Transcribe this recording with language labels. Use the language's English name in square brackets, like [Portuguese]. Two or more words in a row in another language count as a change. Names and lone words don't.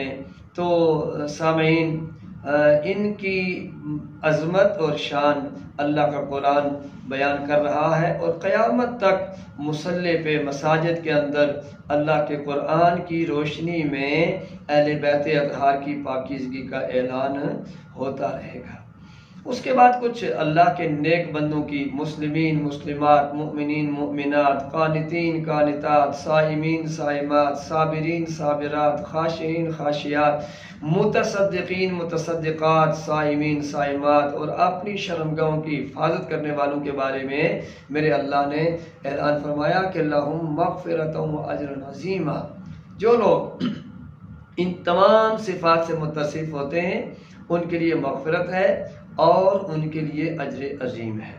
[Urdu] تو سامعین، ان کی عظمت اور شان اللہ کا قرآن بیان کر رہا ہے، اور قیامت تک مصلی پہ مساجد کے اندر اللہ کے قرآن کی روشنی میں اہل بیت اطہار کی پاکیزگی کا اعلان ہوتا رہے گا۔ اس کے بعد کچھ اللہ کے نیک بندوں کی، [Arabic] مسلمین مسلمات، مؤمنین مؤمنات، قانتین قانتات، صائمین صائمات، صابرین صابرات، خاشعین خاشعات، متصدقین متصدقات، صائمین صائمات، [Urdu] اور اپنی شرمگاہوں کی حفاظت کرنے والوں کے بارے میں میرے اللہ نے اعلان فرمایا کہ [Arabic] لہم مغفرۃ و اجر عظیم۔ [Urdu] جو لوگ ان تمام صفات سے متصف ہوتے ہیں ان کے لیے مغفرت ہے اور ان کے لیے اجر عظیم ہے۔